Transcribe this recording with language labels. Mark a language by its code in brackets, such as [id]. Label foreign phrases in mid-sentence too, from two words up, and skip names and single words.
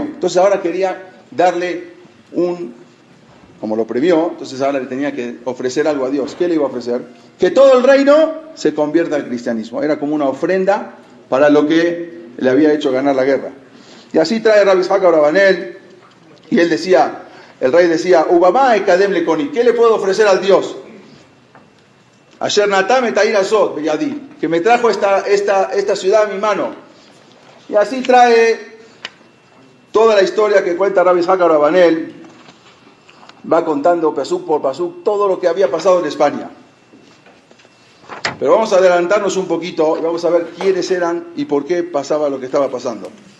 [es] Entonces ahora quería darle como lo premió, entonces ahora le tenía que ofrecer algo a Dios. ¿Qué le iba a ofrecer? Que todo el reino se convierta al cristianismo. Era como una ofrenda para lo que le había hecho ganar la guerra. Y así trae Rabbi Yitzhak Abravanel, y él decía, el rey decía, [he] ובמה אקדם לקוני, [es] ¿qué le puedo ofrecer al Dios? [he] אשר נתן את העיר הזאת בידי, [es] que me trajo esta ciudad a mi mano. Y así trae toda la historia que cuenta Rabbi Yitzhak Abravanel, va contando pasuk por pasuk todo lo que había pasado en España. Pero vamos a adelantarnos un poquito y vamos a ver quiénes eran y por qué pasaba lo que estaba pasando.